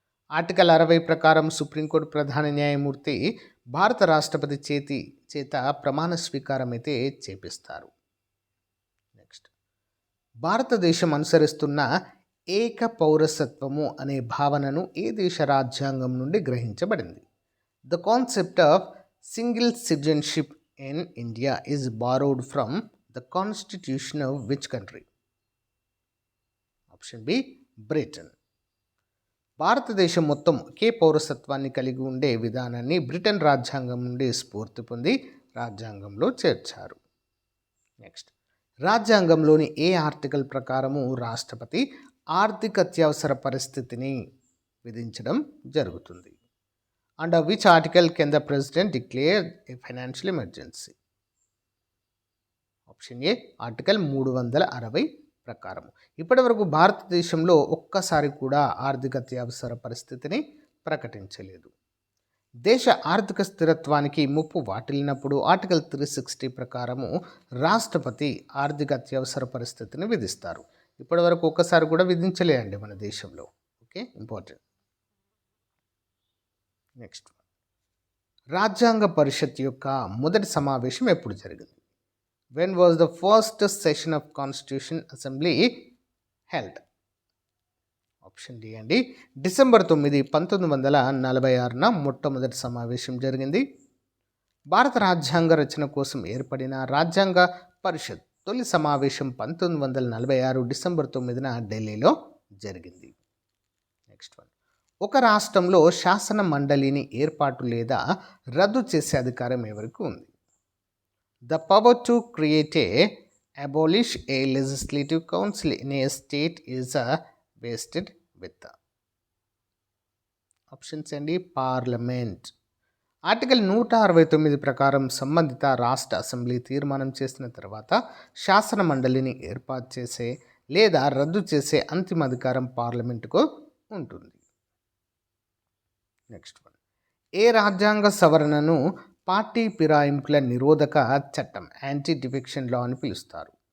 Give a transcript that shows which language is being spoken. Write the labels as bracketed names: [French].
[Telugu] Article 60 ప్రకారం supreme court ప్రధాన న్యాయమూర్తి భారత రాష్ట్రపతి చేత ప్రమాణ స్వీకారం అయితే చేపిస్తారు. నెక్స్ట్, భారతదేశం అనుసరిస్తున్న ఏక పౌరసత్వము అనే భావనను ఏ దేశ రాజ్యాంగం నుండి గ్రహించబడింది? [English] The concept of single citizenship in India is borrowed from the constitution of which country? Option B, Britain. [Telugu] భారతదేశం మొత్తం ఒకే పౌరసత్వాన్ని కలిగి ఉండే విధానాన్ని బ్రిటన్ రాజ్యాంగం నుండి స్ఫూర్తి పొంది రాజ్యాంగంలో చేర్చారు. నెక్స్ట్, రాజ్యాంగంలోని ఏ ఆర్టికల్ ప్రకారము రాష్ట్రపతి ఆర్థిక అత్యవసర పరిస్థితిని విధించడం జరుగుతుంది? [English] Under which article can the president declare a financial emergency? [Telugu] Option ఏ, article 360 ప్రకారం. ఇప్పటి వరకు భారతదేశంలో ఒక్కసారి కూడా ఆర్థిక అత్యవసర పరిస్థితిని ప్రకటించలేదు. దేశ ఆర్థిక స్థిరత్వానికి ముప్పు వాటిల్లినప్పుడు ఆర్టికల్ 360 ప్రకారము రాష్ట్రపతి ఆర్థిక అత్యవసర పరిస్థితిని విధిస్తారు. ఇప్పటి వరకు ఒక్కసారి కూడా విధించలేదండి మన దేశంలో. Okay, important. నెక్స్ట్, రాజ్యాంగ పరిషత్ యొక్క మొదటి సమావేశం ఎప్పుడు జరిగింది? [English] When was the first session of constitution assembly held? Option D అండి. [Telugu] డిసెంబర్ 9, 1946న మొట్టమొదటి సమావేశం జరిగింది. భారత రాజ్యాంగ రచన కోసం ఏర్పడిన రాజ్యాంగ పరిషత్ తొలి సమావేశం 1946 డిసెంబర్ 9న ఢిల్లీలో జరిగింది. Next one. ఒక రాష్ట్రంలో శాసన మండలిని ఏర్పాటు లేదా రద్దు చేసే అధికారం ఎవరికి ఉంది? [English] the power to create a abolish a legislative council in a state is vested with [Telugu] options అండి. పార్లమెంట్. ఆర్టికల్ 169 ప్రకారం సంబంధిత రాష్ట్ర అసెంబ్లీ తీర్మానం చేసిన తర్వాత శాసన మండలిని ఏర్పాటు చేసే లేదా రద్దు చేసే అంతిమ అధికారం పార్లమెంటుకు ఉంటుంది. Next one. ఏ రాజ్యాంగ సవరణను పార్టీ ఫిరాయింపుల నిరోధక చట్టం యాంటీ డిఫెక్షన్ లా అని పిలుస్తారు?